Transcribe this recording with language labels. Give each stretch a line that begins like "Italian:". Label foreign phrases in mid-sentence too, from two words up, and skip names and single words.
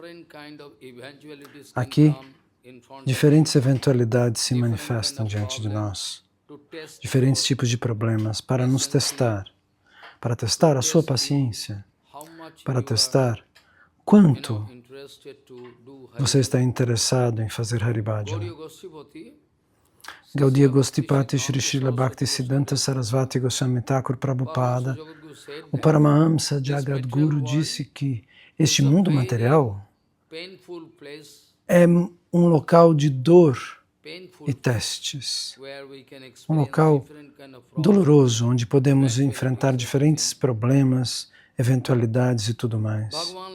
Portuguese: Aqui, diferentes eventualidades se manifestam diante de nós, diferentes tipos de problemas para nos testar, para testar a sua paciência, para testar quanto você está interessado em fazer Haribhajana. Gaudiya Gostipati Shri Srila Bhaktisiddhanta Sarasvati Goswami Thakur Prabhupada, o Paramahamsa Jagadguru disse que este mundo material é um local de dor e testes, um local doloroso onde podemos enfrentar diferentes problemas, eventualidades e tudo mais.